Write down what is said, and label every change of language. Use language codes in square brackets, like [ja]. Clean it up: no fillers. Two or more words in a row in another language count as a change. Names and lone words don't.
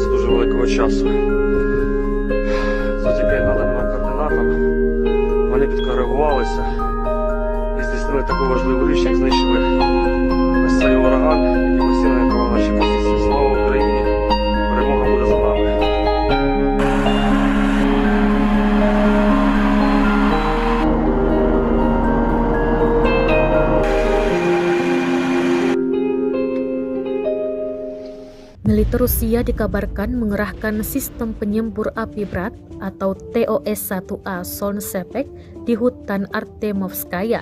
[uk] великого часу. Завдяки наданим координатам вони підкоригувалися і здійснили таку важливу річ, як знищили ось цей ураган, який постійно атакував наші позиції. Слава Україні! Перемога буде за нами! [id] Militer Rusia dikabarkan mengerahkan sistem penyembur api berat atau TOS-1A Solnsepek di hutan Artemovskaya.